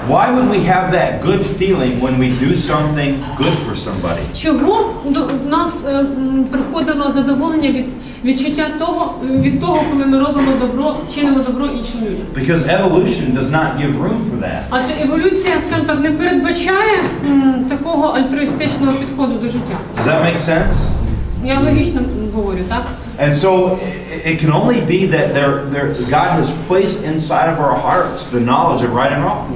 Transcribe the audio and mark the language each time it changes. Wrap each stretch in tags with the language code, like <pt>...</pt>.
<en>Why would we have that good feeling when we do something good for somebody?</en> <uk>Чого в нас приходило задоволення від відчуття від того, коли ми робимо добро, чинимо добро іншим людям?</uk> <en>Because evolution does not give room for that.</en> <uk>Адже еволюція, скажімо так, не передбачає такого альтруїстичного підходу до життя.</uk> <en>Does that make sense?</en> <uk>Я логічно говорю, так?</uk> <en>And so it can only be that God has placed inside of our hearts the knowledge of right and wrong.</en>